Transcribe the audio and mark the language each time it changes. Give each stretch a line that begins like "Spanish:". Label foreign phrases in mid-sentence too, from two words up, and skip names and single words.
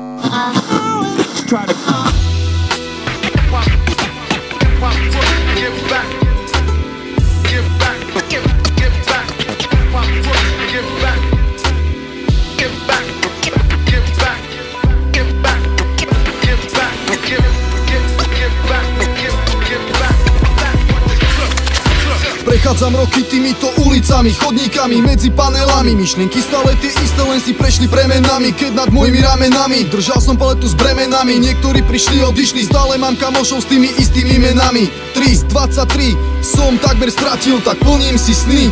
English: Try to give back, give back, give back, give back, give back, give back, give back, give back, give back, give back.
Slovak: Prechádzam roky týmito ulicami, chodníkami, medzi panelami. Myšlienky stále tie isté, len si prešli premenami. Keď nad mojimi ramenami držal som paletu s bremenami. Niektorí prišli, odišli, stále mám kamošov s tými istými menami. 23 som takmer stratil, tak plním si sny.